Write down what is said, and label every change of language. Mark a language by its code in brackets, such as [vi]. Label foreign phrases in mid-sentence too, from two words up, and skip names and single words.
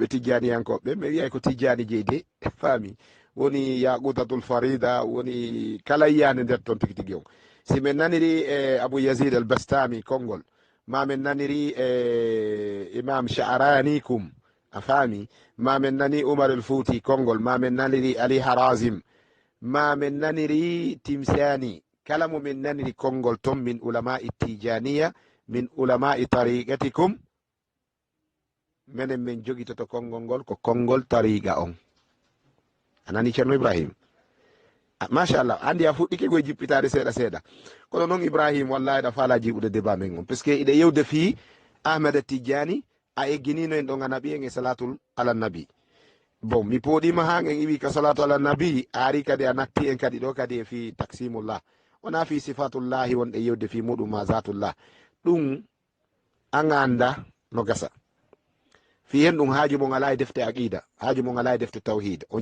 [ff] tijjaniyankoɓe mi wiyay ko tijjani jeyde faami woni yaqutatul farida woni kala yiyande nder toon tigi tigi on si min naniri e abou yazid al bastami konngol ma min naniri e imam sha'rani kum a faami ma min nani oumar el fouti konngol ma min naniri ali harazim ma min naniri timsani kala mo min naniri konngol ton [ar] من علماء التجانية من علماء طريقتكم [ff] minen min jogitoto konngol ngol ko konngol tariqa on anani ceerno ibrahim machallah andi a fuɗɗike koye jippitade seeɗa seeɗa kono noon ibrahim wallahi ɗa faala jiɓude débat men on [fr] par ce que [ff] iɗe yewde fi ahmed tijani a egginino en ɗon anabi en e [ar] الصلاة على النبي [ff] bon mi pooɗima ha en iwi ka [ar] صلاة على النبي [ff] ari kadi a natti en kadi ɗo kadi e [ar] في تقسيم الله [ff] wona [ar] في صفات الله [ff] wonɗe yewde fi muɗum ma zatullah ɗum a ganda no gasa fi hen ɗum haaji mon ala e defte aqida haaji mon ala e defte tawhid on